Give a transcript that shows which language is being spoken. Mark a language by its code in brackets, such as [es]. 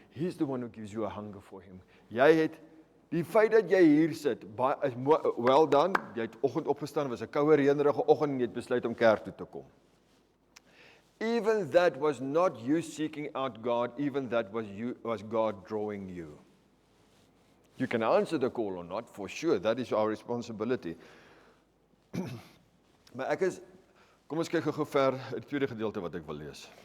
[en] He's the one who gives you a hunger for Him. [af] Die feit dat jy hier sit, is [en] well done. [af] Jy het oggend opgestaan, was 'n koue reënerige oggend en jy het besluit om kerk toe te kom. [en] Even that was not you seeking out God, even that was God drawing you. You can answer the call or not, for sure. That is our responsibility. [af] Maar kom ons kyk gou ver die tweede gedeelte wat ek wil lees.